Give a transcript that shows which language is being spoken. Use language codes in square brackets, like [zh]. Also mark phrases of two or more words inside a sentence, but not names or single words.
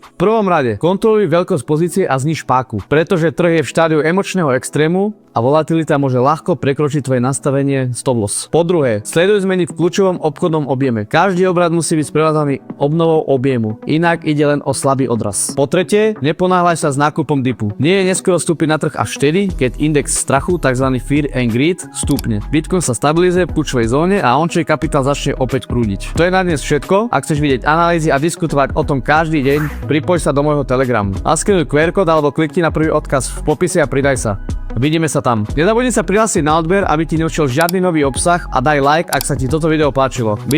[sk] V prvom rade kontroluj veľkosť pozície a zniž páku, pretože trh je v štádiu emočného extrému a volatilita môže ľahko prekročiť tvoje nastavenie [en] stop loss. [sk] Po druhé, sleduj zmeny v kľúčovom obchodnom objeme. Každý obrad musí byť sprevádzaný obnovou objemu, inak ide len o slabý odraz. Po tretie, neponáhľaj sa s nákupom dipu. Nie je neskoro vstúpiť na trh až vtedy, keď index strachu, tzv. [en] Fear and Greed, [sk] stúpne. Bitcoin sa stabilizuje v kľúčovej zóne a on-chain kapitál začne opäť prúdiť. To je na dnes všetko. Ak chceš vidieť analýzy a diskutovať o tom každý deň, pripoj sa do môjho Telegramu. Naskenuj QR kód alebo klikni na prvý odkaz v popise a pridaj sa. Vidíme sa tam. Nezabudni sa prihlásiť na odber, aby ti neušiel žiadny nový obsah a daj like, ak sa ti toto video páčilo.